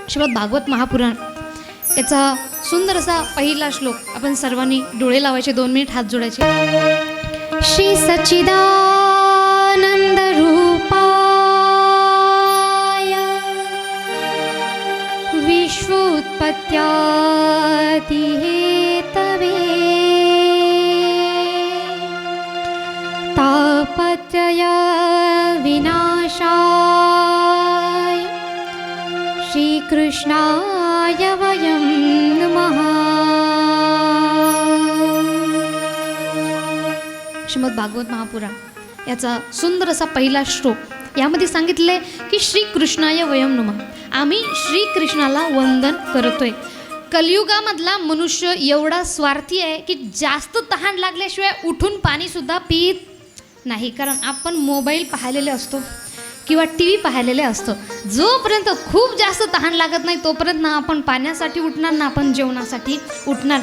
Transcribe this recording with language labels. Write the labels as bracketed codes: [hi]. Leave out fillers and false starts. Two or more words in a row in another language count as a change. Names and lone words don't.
[mr] श्रीमद भागवत महापुराण याचा सुंदर असा पहिला श्लोक आपण सर्वांनी डोळे लावायचे, 2 मिनिट हात जोडायचे. [sa] श्री सच्चिदानंद रूपाय विश्वोत्पत्त्यादि हेतवे तापत्रय विनाशाय श्रीकृष्णाय वयं नमः. [mr] श्रीमद भागवत महापुराण याचा सुंदर असा पहिला श्लोक. यामध्ये सांगितले की [sa] श्रीकृष्णाय वयं नमः. [mr] आम्ही श्रीकृष्णाला वंदन करतोय. कलियुगामधला मनुष्य एवढा स्वार्थी आहे की जास्त तहान लागल्याशिवाय उठून पाणीसुद्धा पित नाही. कारण आपण मोबाईल पाहिलेले असतो किंवा टी व्ही पाहिलेले असतो. जोपर्यंत खूप जास्त तहान लागत नाही तोपर्यंत ना आपण पाण्यासाठी उठणार ना आपण जेवणासाठी उठणार.